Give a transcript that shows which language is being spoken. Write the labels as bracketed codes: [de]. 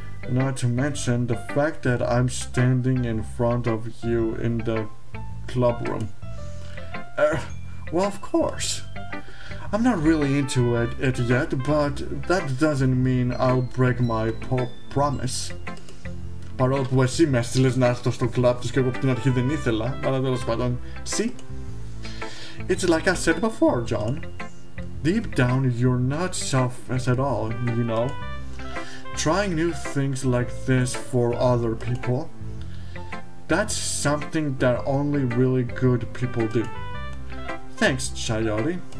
[en] Not to mention the fact that I'm standing in front of you in the club room. Well, of course. I'm not really into it yet, but that doesn't mean I'll break my promise. [el] Παρόλο που εσύ με έστειλες να έρθω στο club τους και εγώ από την αρχή δεν ήθελα, αλλά τέλος πάντων. [en] See? It's like I said before, John. Deep down, you're not selfish at all, you know. Trying new things like this for other people, that's something that only really good people do. Thanks, Sayori.